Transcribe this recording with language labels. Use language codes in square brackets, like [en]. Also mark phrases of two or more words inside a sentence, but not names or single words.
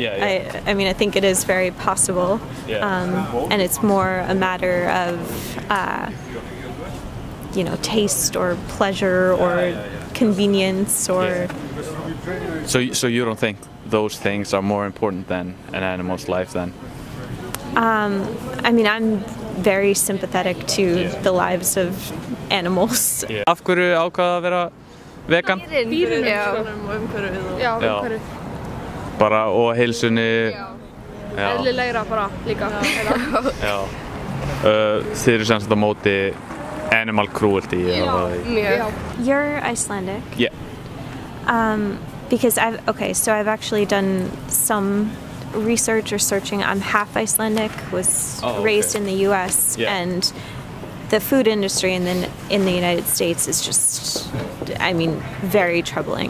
[en] I mean, I think it is very possible. And it's more a matter of, you know, taste or pleasure or convenience or... So you don't think those things are more important than an animal's life then? I mean, I'm very sympathetic to the lives of animals. [is] Af hverju ákvaða að vera vegan? Dýrin Já, umhverfið. Bara og heilsunni. Eðlilegra bara líka. Já. Þið eru sem sagt á móti [en] animal cruelty. [is] Mjög. [en] You're Icelandic? Yeah. Because I've actually done some research or searching. I'm half Icelandic, was raised in the US, and the food industry in the United States is just, I mean, very troubling.